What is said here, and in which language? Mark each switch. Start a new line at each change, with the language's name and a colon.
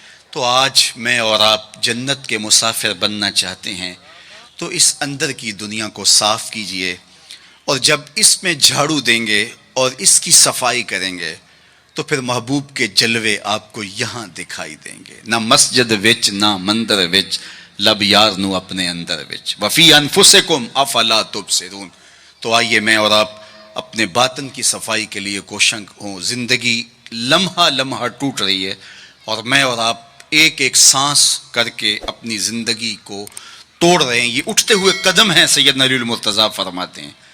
Urdu: تو آج میں اور آپ جنت کے مسافر بننا چاہتے ہیں تو اس اندر کی دنیا کو صاف کیجئے، اور جب اس میں جھاڑو دیں گے اور اس کی صفائی کریں گے تو پھر محبوب کے جلوے آپ کو یہاں دکھائی دیں گے.
Punjabi: نہ مسجد وچ نہ مندر وچ، لب یار نو اپنے اندر وچ،
Arabic: وفی انفسکم افلا تبصرون.
Urdu: تو آئیے میں اور آپ اپنے باطن کی صفائی کے لیے کوشاں ہوں. زندگی لمحہ لمحہ ٹوٹ رہی ہے، اور میں اور آپ ایک ایک سانس کر کے اپنی زندگی کو توڑ رہے ہیں. یہ اٹھتے ہوئے قدم ہیں، سیدنا علی المرتضیٰ فرماتے ہیں.